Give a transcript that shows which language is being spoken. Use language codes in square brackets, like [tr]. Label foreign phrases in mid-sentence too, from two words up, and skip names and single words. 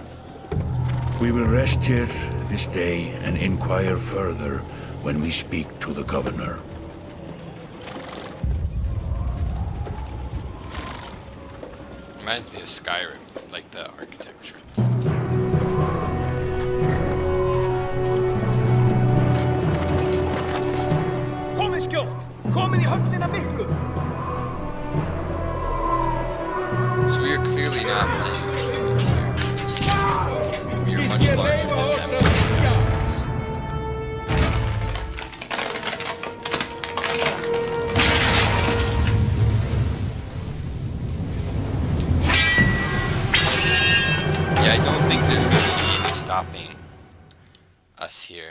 [en] We will rest here this day and inquire further when we speak to the governor. Reminds me of Skyrim, like the architecture and stuff. [is] Komið skjótt! Komið í höllina miklu! [en] So we are clearly not playing as humans here. We are much larger than them. Yeah, I don't think there's going to be any stopping us here.